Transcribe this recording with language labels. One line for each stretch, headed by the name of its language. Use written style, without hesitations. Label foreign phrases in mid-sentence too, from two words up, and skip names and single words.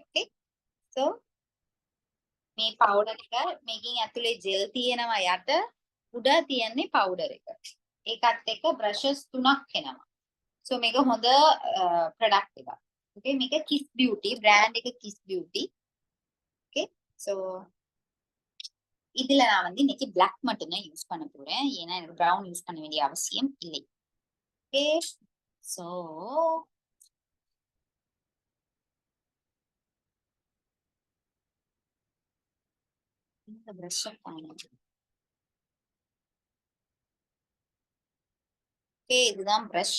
English: Okay, so
Sinhala: මේ පවුඩර් එක මේකෙන් ඇතුලේ ජෙල් තියෙනවා, යට උඩ තියන්නේ පවුඩර් එක. ඒකත් එක්ක බ්‍රෂස් 3ක් එනවා. සෝ මේක හොඳ ප්‍රොඩක්ට් එකක්. ඕකේ, මේක කිස් බියුටි බ්‍රෑන්ඩ් එක, කිස් බියුටි.
English: Okay, so
Tamil: இதுல நான் வந்து இன்னைக்கு பிளாக் மட்டும் தான் யூஸ் பண்ண போறேன், ஏன்னா எனக்கு
English: brown use
Tamil: பண்ண வேண்டிய அவசியம் இல்லை.
English: Okay, so
Tamil: இந்த பிரஷ் ஓகே, இதுதான் பிரஷ்.